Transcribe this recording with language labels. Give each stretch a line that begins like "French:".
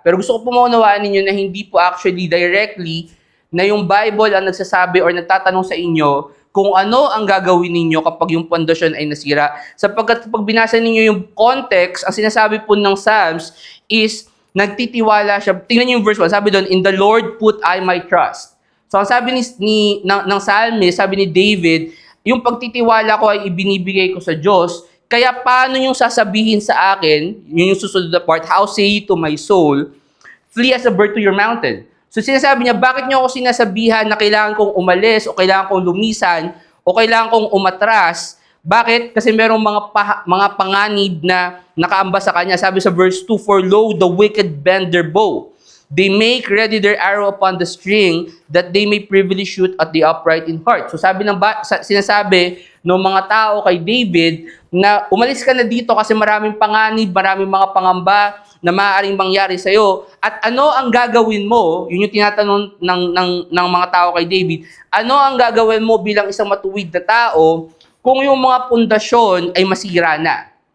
Filipino: Pero gusto ko po maunawaan ninyo na hindi po actually directly na yung Bible ang nagsasabi or nagtatanong sa inyo kung ano ang gagawin ninyo kapag yung pundasyon ay nasira. Sapagkat pag binasa ninyo yung context, ang sinasabi po ng Psalms is nagtitiwala siya. Tingnan niyo yung verse 1. Sabi doon,
English: In the Lord put I my trust.
Filipino: So ang sabi ng Psalmist, sabi ni David, yung pagtitiwala ko ay ibinibigay ko sa Diyos. Kaya paano yung sasabihin sa akin, yun yung susunod na part,
English: how say to my soul, flee as a bird to your mountain.
Filipino: So sinasabi niya, bakit niyo ako sinasabihan na kailangan kong umalis o kailangan kong lumisan o kailangan kong umatras? Bakit? Kasi merong mga panganib na nakaamba sa kanya. Sabi sa
English: verse 2, For lo, the wicked bend their bow. They make ready their arrow upon the string that they may privily shoot at the upright in heart.
Filipino: So sinasabi ng mga tao kay David na umalis ka na dito kasi maraming panganib, maraming mga pangamba na maaaring mangyari sa'yo. At ano ang gagawin mo? Yun yung tinatanong ng mga tao kay David. Ano ang gagawin mo bilang isang matuwid na tao kung yung mga pundasyon ay masira na?